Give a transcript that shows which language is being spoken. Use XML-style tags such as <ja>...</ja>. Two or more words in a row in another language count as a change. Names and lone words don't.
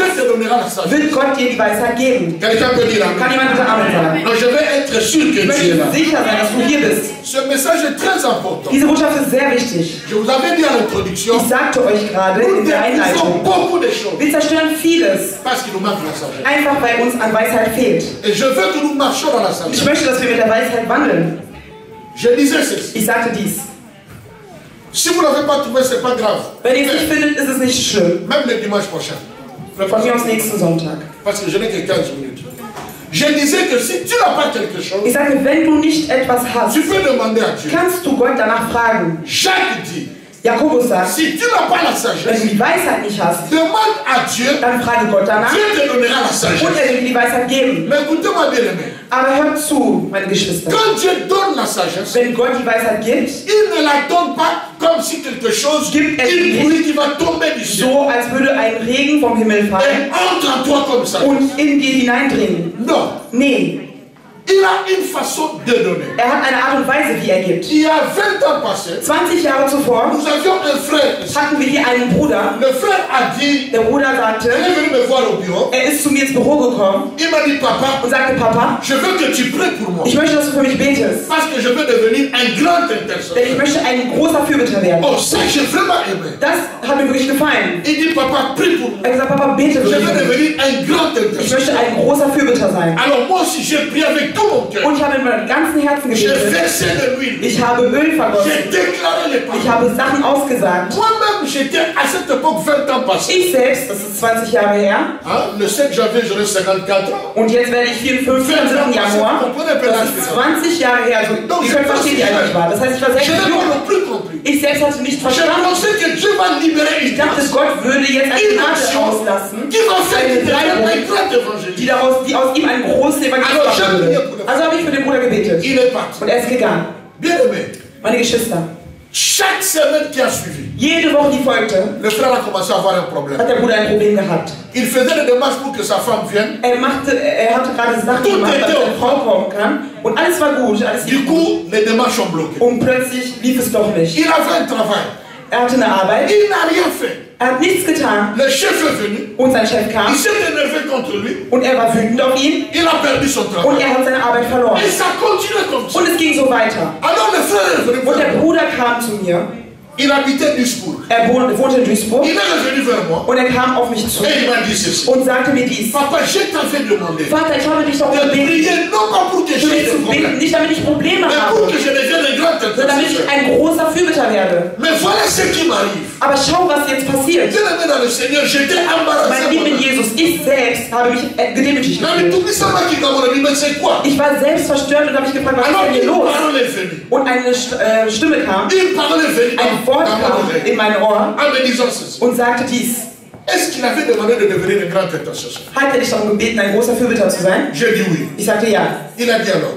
<fr>Dieu te donnera la sagesse.</fr> <de>wird Gott dir die Weisheit geben.</de> <fr>Quelqu'un peut dire</fr> <de>Kann</de> <fr>Amen.</fr> <de>jemand bitte Amen sagen?</de> <fr>Donc je vais être sûr que</fr> <de>Ich</de> <fr>tu es</fr> <de>möchte</de> <fr>là.</fr> <de>sicher sein, dass du hier bist.</de> <fr>Ce message est très important.</fr> <de>Diese Botschaft ist sehr wichtig.</de> <fr>Je vous avais dit à l'introduction,</fr> <de>Ich sagte euch gerade</de> <fr>nous</fr> <de>in der</de> <fr>détruisons</fr> <de>Einleitung,</de> <fr>beaucoup de choses</fr> <de>wir zerstören vieles,</de> <fr>parce qu'il nous manque la sagesse.</fr> <de>einfach weil uns an Weisheit fehlt.</de> <fr>Et je veux que nous marchions dans la</fr> <de>Ich</de> <fr>sagesse.</fr> <de>möchte, dass wir mit der Weisheit wandeln.</de> <fr>Je disais ceci.</fr> <de>Ich sagte dies.</de> <fr>Si vous ne l'avez pas trouvé, ce n'est pas grave.</fr> <de>Wenn ihr es nicht findet, ist es nicht schlimm.</de> <fr>Même le dimanche prochain.</fr> <de>Von mir aus nächsten Sonntag.</de> <fr>Parce que je n'ai que 15 minutes. Je disais que si tu n'as pas quelque chose,</fr> <de>Ich sage, wenn du nicht etwas hast,</de> <fr>tu peux demander à Dieu.</fr> <de>kannst du Gott danach fragen.</de> <fr>Jacques dit,</fr> <de>Jakobus sagt,</de> <fr>si tu n'as pas la</fr> <de>wenn</de> <fr>sagesse,</fr> <de>du die Weisheit nicht hast,</de> <fr>demande à Dieu,</fr> <de>dann frage Gott danach</de> <fr>Dieu te donnera la</fr> <de>und</de> <fr>sagesse.</fr> <de>er wird dir die Weisheit geben.</de> <fr>Mais écoutez-moi bien aimé,</fr> <de>Aber hört zu, meine Geschwister.</de> <fr>quand Dieu donne la sagesse,</fr> <de>Wenn Gott die Weisheit gibt,</de> <fr>il ne la donne pas comme si quelque chose,</fr> <de>Gibt es</de> <fr>une</fr> <de>nicht.</de> <fr>pluie qui va tomber du ciel</fr> <de>so als würde ein Regen vom Himmel</de> <fr>et</fr> <de>fallen</de> <fr>entre en toi comme ça.</fr> <de>und in dir hineindringen.</de> <fr>Non,</fr> <de>Nee,</de> <fr>il a une façon de donner.</fr> <de>er hat eine Art und Weise, wie er gibt.</de> <fr>Il y a 20 ans passés,</fr> <de>20 Jahre zuvor</de> <fr>nous avions un frère ici.</fr> <de>hatten wir hier einen Bruder.</de> <fr>Le frère a dit,</fr> <de>Der Bruder</de> <fr>il</fr> <de>sagte,</de> <fr>est venu me voir au bureau.</fr> <de>er ist zu mir ins Büro gekommen</de> <fr>Il m'a dit, papa,</fr> <de>und sagte, Papa,</de> <fr>je veux que tu pries pour moi.</fr> <de>ich möchte, dass du für mich betest,</de> <fr>Parce que je veux devenir un grand</fr> <de>denn ich</de> <fr>intercesseur.</fr> <de>möchte ein großer Fürbitter werden.</de> <fr>Oh, ça, j'ai vraiment aimé.</fr> <de>Das hat mir wirklich gefallen.</de> <fr>Il dit, papa, prie pour moi.</fr> <de>Er hat gesagt, Papa, bete</de> <fr>Je</fr> <de>für</de> <fr>veux</fr> <de>mich.</de> <fr>devenir un grand</fr> <de>Ich</de> <fr>intercesseur.</fr> <de>möchte ein großer Fürbitter sein.</de> <fr>Alors moi aussi, j'ai prié avec tout mon cœur.</fr> <de>Und ich habe mit meinem ganzen Herzen</de> <fr>J'ai</fr> <de>gebetet.</de> <fr>versé de l'huile.</fr> <de>Ich habe Öl vergossen.</de> <fr>J'ai déclaré les paroles.</fr> <de>Ich habe Sachen ausgesagt.</de> <fr>Moi-même, j'étais à cette époque 20 ans passés.</fr> <de>Ich selbst, das ist 20 Jahre her,</de> <fr>Hein? Le 7 janvier, j'aurai 54 ans.</fr> <de>und jetzt werde ich 54 am 7. Januar. Das ist 20 Jahre her. Also, ihr könnt verstehen, wie alt ich war. Das heißt, ich war</de> <fr>Je</fr> <de>6</de> <fr>n'ai pas</fr> <de>jung.</de> <fr>non plus compris.</fr> <de>Ich selbst hatte nicht</de> <fr>Je</fr> <de>verstanden.</de> <fr>pensais que Dieu va libérer une</fr> <de>Ich dachte,</de> <fr>grâce.</fr> <de>Gott würde jetzt eine</de> <fr>Une</fr> <de>Gnade</de> <fr>action</fr> <de>auslassen,</de> <fr>qui va faire</fr> <de>eine</de> <fr>qu'il devienne un</fr> <de>Treiberung,</de> <fr>grand évangéliste.</fr> <de>die aus ihm einen großen Evangelist Also, machen würde. Also habe ich für den Bruder gebetet.</de> <fr>Il est parti.</fr> <de>Und er ist gegangen.</de> <fr>Bien aimé.</fr> <de>Meine Geschwister,</de> <fr>Chaque semaine qui a suivi,</fr> <de>jede Woche, die folgte,</de> <fr>le frère a commencé à avoir un problème.</fr> <de>hat der Bruder ein Problem gehabt.</de> <fr>Il faisait des démarches pour que sa femme vienne.</fr> <de>Er hatte gerade Sachen gemacht, damit seine Frau kommen kann. Und alles war gut, alles</de> <fr>Du</fr> <de>lief gut.</de> <fr>coup, les démarches ont bloqué.</fr> <de>Und plötzlich lief es doch nicht.</de> <fr>Il avait un travail.</fr> <de>Er hatte eine Arbeit,</de> <fr>Il n'a rien fait.</fr> <de>er hat nichts getan.</de> <fr>Le chef est venu.</fr> <de>Und sein Chef kam</de> <fr>Il s'est énervé contre lui.</fr> <de>und er war wütend auf ihn</de> <fr>Il a perdu son</fr> <de>und</de> <fr>travail.</fr> <de>er hat seine Arbeit verloren.</de> <fr>Et ça continue comme ça.</fr> <de>Und es ging so weiter.</de> <fr>Alors le frère est venu</fr> <de>Und der</de> <fr>vers moi.</fr> <de>Bruder kam zu mir,</de> <fr>Il habitait Duisburg.</fr> <de>er wohnte in Duisburg</de> <fr>Il est revenu vers moi.</fr> <de>und er kam auf mich zu</de> <fr>Et il m'a dit ceci.</fr> <de>und sagte mir dies.</de> <fr>Papa, je t'avais demandé</fr> <de>Vater, ich habe dich doch</de> <fr>de</fr> <de>gebeten,</de> <fr>prier non pas pour que</fr> <de>für mich</de> <fr>j'ai</fr> <de>zu</de> <fr>des</fr> <de>beten,</de> <fr>problèmes,</fr> <de>nicht damit ich Probleme</de> <fr>mais pour</fr> <de>habe,</de> <fr>que je devienne un grand</fr> <de>sondern damit ich</de> <fr>intercesseur.</fr> <de>ein großer Fürbitter werde.</de> <fr>Mais voilà ce qui m'arrive.</fr> <de>Aber schau, was jetzt passiert.</de> <fr>Bien aimé dans le Seigneur, j'étais embarrassé.</fr> <de>Mein lieben</de> <fr>moi-même.</fr> <de>Jesus, ich selbst habe mich gedemütigt</de> <fr>Non, mais</fr> <de>gefühlt.</de> <fr>tout ça m'a dit, mais c'est quoi?</fr> <de>Ich war selbst verstört und habe mich gefragt, was ist</de> <fr>Alors</fr> <de>denn hier</de> <fr>une</fr> <de>los?</de> <fr>parole est venue.</fr> <de>Und eine Stimme kam,</de> <fr>Une parole est venue</fr> <de>ein Wort</de> <fr>dans mon</fr> <de>kam</de> <fr>oreille.</fr> <de>in mein Ohr</de> <fr>En me disant ceci.</fr> <de>und sagte dies.</de> <fr>Est-ce qu'il avait demandé de devenir un grand intercesseur?</fr> <de>Hat er dich darum gebeten, ein großer Fürbitter zu sein?</de> <fr>J'ai dit oui.</fr> <de>Ich sagte ja.</de> <fr>Il a dit alors,</fr>